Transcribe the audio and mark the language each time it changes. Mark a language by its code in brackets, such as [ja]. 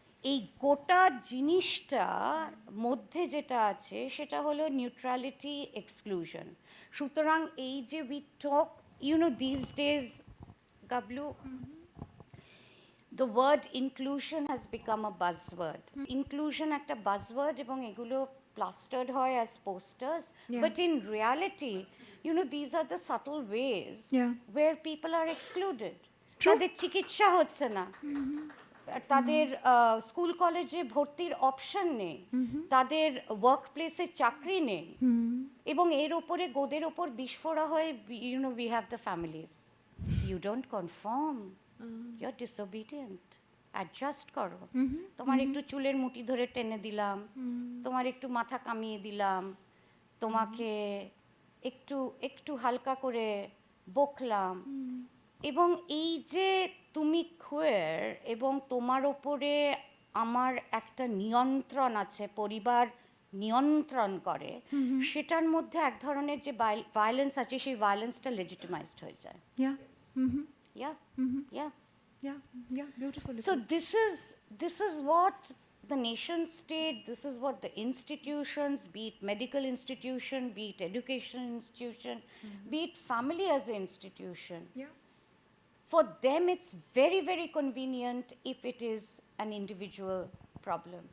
[bn] এই গোটা জিনিসটার মধ্যে যেটা আছে সেটা হলো নিউট্রালিটি এক্সক্লুশন। সুতরাং এই যে [en] We talk, you know this days globally, the word inclusion has become a buzzword. Inclusion [bn] একটা [en] buzzword [bn] এবং এগুলো [en] plastered hoy as posters, Yeah. but in reality, you know, these are the subtle ways Yeah. where people are excluded. True. [bn] তাদের চিকিৎসা হচ্ছে না, তাদের school কলেজে ভর্তির অপশন নেই, তাদের ওয়ার্ক প্লেসে চাকরি নেই, এবং এর ওপরে গোদের ওপর বিস্ফোরা হয়ে, [en] You know, we have the families. You don't confirm, you are disobedient, adjust করো। [bn] তোমার একটু চুলের মুঠি ধরে টেনে দিলাম, তোমার একটু মাথা কামিয়ে দিলাম, তোমাকে একটু একটু হালকা করে বকলাম, এবং এই যে তুমি queer এবং তোমার ওপরে আমার একটা নিয়ন্ত্রণ আছে, পরিবার নিয়ন্ত্রণ করে, সেটার মধ্যে এক ধরনের যে ভায়োলেন্স আছে, সেই ভায়োলেন্সটা লেজিটিমাইজড হয়ে যায়। [en] Yeah. Mm-hmm. Yeah yeah Yeah. Yeah. Beautiful. So this is what the nation state, this is what the institutions, be it medical institution, be it education institution, be it family as an institution, Yeah. for them it's very, very convenient if it is an individual problem.